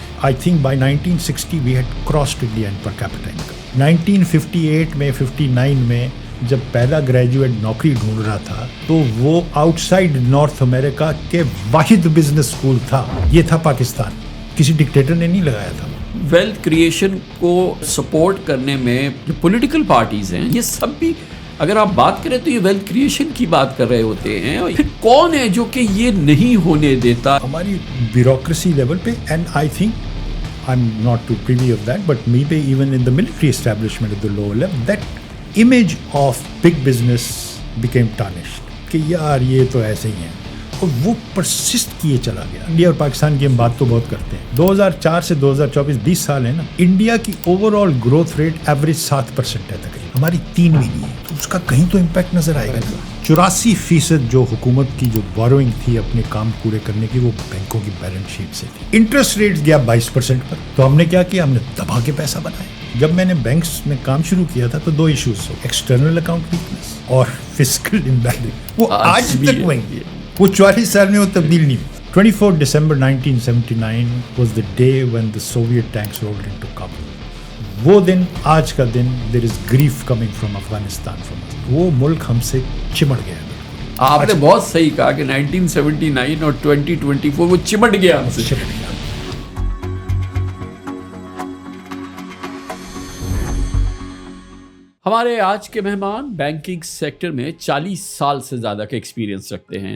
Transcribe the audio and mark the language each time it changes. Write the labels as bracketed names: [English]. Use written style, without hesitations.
[English] I think by 1960 we had crossed India in per capita income. [Urdu] 1958 میں 59 میں جب پہلا گریجویٹ نوکری ڈھونڈ رہا تھا تو وہ آؤٹ سائڈ نارتھ امریکہ کے واحد بزنس اسکول تھا, یہ تھا پاکستان. کسی ڈکٹیٹر نے نہیں لگایا تھا. ویلتھ کریشن کو سپورٹ کرنے میں جو پولیٹیکل پارٹیز ہیں یہ سب بھی اگر آپ بات کریں تو یہ ویلتھ کریشن کی بات کر رہے ہوتے ہیں. پھر کون ہے جو کہ یہ نہیں ہونے دیتا؟ ہماری بیوروکریسی لیول پہ, [English] And I think I'm not too privy of that, but maybe even in the military establishment at the lower level, that image of big business became tarnished. [Urdu] کہ یار یہ تو ایسے ہی ہیں, اور وہ پرسسٹ کیے چلا گیا. انڈیا اور پاکستان کی ہم بات تو بہت کرتے ہیں. 2004 سے 2024 20 سال ہے نا, انڈیا کی over all growth rate average 7% ہے تقریباً, ہماری 3 بھی نہیں ہے. تو اس کا کہیں تو امپیکٹ نظر آئے گا. 84% جو حکومت کی جو بوروئنگ تھی اپنے کام پورے کرنے کی, وہ بینکوں کی بیلنس شیٹ سے تھی. انٹرسٹ ریٹ گیا 22% پر. تو ہم نے کیا کیا, ہم نے دبا کے پیسہ بنایا. جب میں نے بینکس میں کام شروع کیا تھا تو 2 ایشوز ہو, ایکسٹرنل اکاؤنٹ ویکنس اور فسکل امبیلنس. وہ آج تک وہیں گے, وہ 44 سال میں وہ تبدیل نہیں ہوئی. [English] 24 December 1979 was the day when the Soviet tanks rolled into Kabul. [Urdu] وہ دن, آج کا دن, [English] there is grief coming from Afghanistan from us. [Urdu] وہ ملک ہم سے چمٹ گیا. آپ نے بہت صحیح کہا کہ 1979 اور 2024 وہ چمٹ گیا ہم سے. ہمارے آج کے مہمان بینکنگ سیکٹر میں 40 سال سے زیادہ کا ایکسپیرینس رکھتے ہیں.